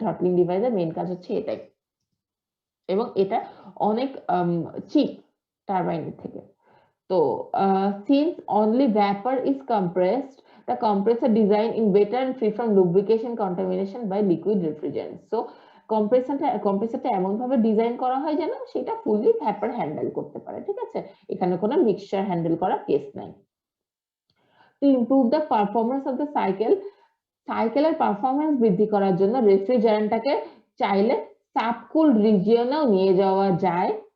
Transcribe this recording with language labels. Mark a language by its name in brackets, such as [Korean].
[Bangla] Throttling ডিভাইসের main কাজ হচ্ছে এটাই, এবং এটা অনেক চিপ টারবাইনের থেকে। [English] তো since only vapor is compressed, the compressor design in better and free from lubrication contamination by liquid refrigerant. [Bangla] So কম্প্রেসারটা এমন ভাবে ডিজাইন করা হয় যেন সেটা ফুললি ভ্যাপার হ্যান্ডেল করতে পারে, ঠিক আছে। এখানে কোনো মিক্সচার হ্যান্ডেল করার কেস নাই। [English] to improve the performance of the [Bangla] সাইকেলের পারফরমেন্স বৃদ্ধি করার জন্য রেফ্রিজারেন্টটাকে চাইলে সাবকুল রিজিয়নেও নিয়ে যাওয়া যায়।